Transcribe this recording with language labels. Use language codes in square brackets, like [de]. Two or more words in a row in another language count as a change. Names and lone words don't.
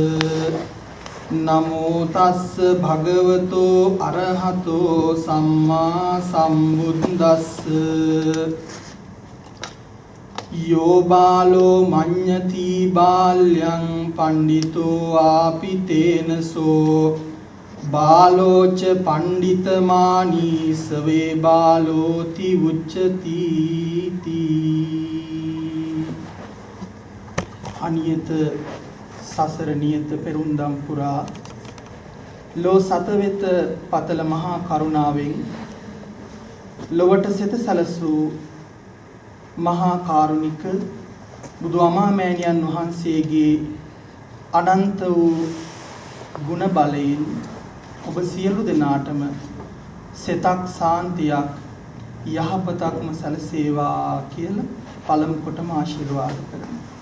[pi] නමෝ තස්ස භගවතෝ අරහතෝ සම්මා සම්බුද්දස්ස යෝ බාලෝ මඤ්ඤති බාල්‍යං පණ්ඩිතෝ ආපිතේනසෝ බාලෝච පණ්ඩිතමානී සවේ බාලෝති උච්චති [si] අනියත සසර නියත පෙරුම්දම් පුරා ලෝ සතවෙත පතල මහා කරුණාවෙන් ලොවට සිත සැලසූ මහා කාරුණික බුදු අමාමෑණියන් වහන්සේගේ අනන්ත වූ ගුණ බලයෙන් ඔබ සියලු දෙනාටම සිතක් සාන්තියක් යහපතක්ම සැලසේවා කියලා පළමු කොටම ආශිර්වාද කරමු.